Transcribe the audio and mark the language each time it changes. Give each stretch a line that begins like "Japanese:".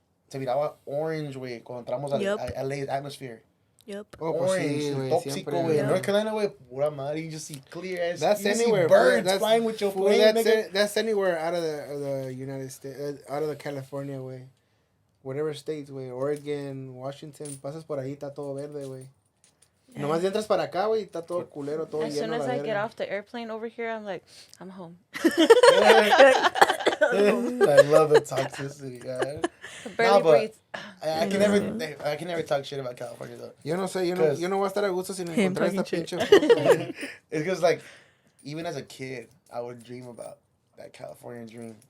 Spanish: Se miraba orange, güey, cuando entramos a
English: LA's atmosphere. Yep. Oh, orange,
Spanish: pues sí, tóxico, güey. North Carolina, güey, pura madre,
English: you just see clear as. That's you anywhere. See birds flying with your plane. That's anywhere out of the United States, out of the California, güey. Whatever states, güey.
Spanish: Oregon, Washington, pasas por ahí, está todo verde, güey.
English: Yeah.
Spanish: Nomás entras para acá, güey, está todo culero, todo
English: as
Spanish: lleno.
English: As soon as I get off the airplane over here, I'm like, I'm home. I love the toxicity, guys. Barely breathe. I can never talk shit about California though.
Spanish: Yo no sé, yo no voy a estar a gusto sin encontrar esta pinche.
English: It's because like, even as a kid, I would dream about that California dream.